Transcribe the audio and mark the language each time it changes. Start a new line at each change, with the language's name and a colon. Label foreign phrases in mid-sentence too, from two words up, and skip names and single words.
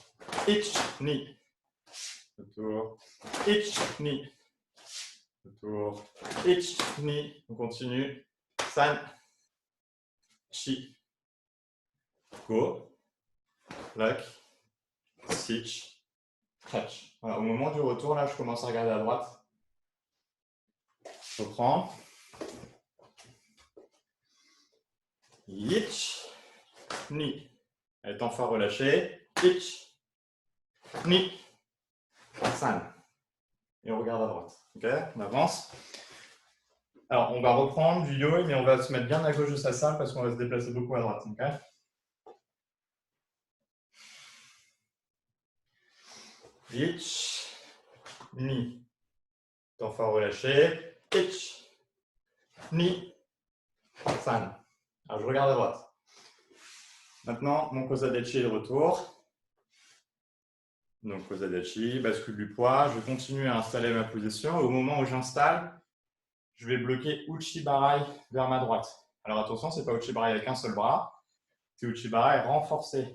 Japanese: Ich, ni. Retour. Ich, ni. Retour. Ich, ni.
French: On continue. San.
Japanese: Chi. Go.
English: Lock. Switch. Catch.
French: Voilà, au moment du retour, là, je commence à regarder à droite. Je reprends.
Japanese: Ich, ni.
French: Temps fort relâché.
Japanese: Ich, ni, san.
French: Et on regarde à droite. Ok, on avance. Alors, on va reprendre du yoi, mais on va se mettre bien à gauche de sa salle parce qu'on va se déplacer beaucoup à droite.
Japanese: Okay, ich, ni.
French: Temps fort relâché.
Japanese: Ich, ni, san.
French: Alors, je regarde à droite. Maintenant, mon kozadachi est de retour. Donc, kozadachi, bascule du poids. Je continue à installer ma position. Au moment où j'installe, je vais bloquer Uchibarai vers ma droite. Alors, attention, ce n'est pas Uchibarai avec un seul bras. C'est Uchibarai renforcé.